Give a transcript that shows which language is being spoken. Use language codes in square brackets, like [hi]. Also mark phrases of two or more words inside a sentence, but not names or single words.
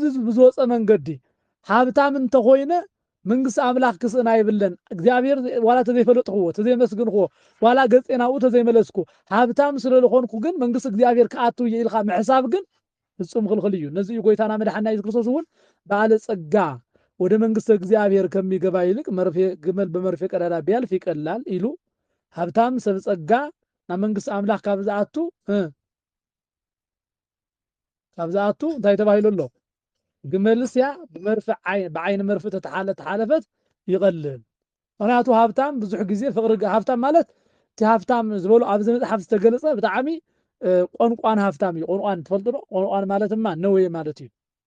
[ti] ብዝወፀ መንገዲ ሃብታም እንተኾይነ መንግስቲ ኣምላኽ ክስእና ይብለን እግዚአብሔር ዋላ ተዘይፈለጥኽዎ ተዘይመስግንኽዎ ዋላ ገፄናኡ ተዘይመለስኩ ሃብታም ስለዝኾንኩ ግን መንግስቲ እግዚአብሔር ክኣቱ እየ ኢልካ ምሕሳብ ግን ፍጹም ክልክል እዩ ነዚ እዩ ጎይታና መድሓኒና ኢየሱስ ክርስቶስ እውን [am] ባለ ጸጋ ወደ መንግስተ እግዚአብሔር ከሚገባ ይልቅ ግመል በመርፌ ቀዳዳ ቢያልፍ ይቀላል [ti] ኢሉ ሃብታም ሰብ ጸጋ ናብ መንግስቲ ኣምላኽ ካብ ዝኣቱ እንታይ ተባሂሉ ኣሎ ግመልስያ ብዓይን መርፌ ተሓለፈት ይቀልል ምክንያቱ ሃብታም ብዙሕ ግዜ ፍቅሪ ሃብታም ማለት እቲ ሃብታም ዝበሉ ኣብዚ መፅሓፍ ዝተገለጸ ብጣዕሚ ቋንቋን ሃብታም እዩ ቋንቋን ትፈልጡ ዶ ቋንቋን ማለት ድማ ነዌ ማለት እዩ